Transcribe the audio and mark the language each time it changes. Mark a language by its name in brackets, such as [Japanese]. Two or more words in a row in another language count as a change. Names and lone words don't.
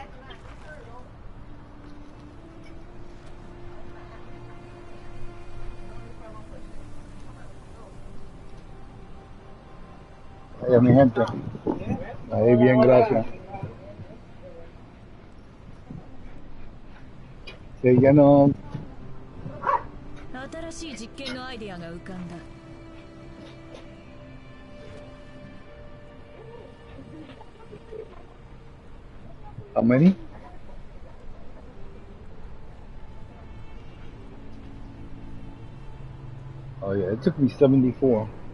[Spanish] Mi gente. Ahí bien, gracias. Sí, ya no. [Japanese] 新しい実験のアイデアが浮かんだ. [English] How many? Oh yeah, it took me 74.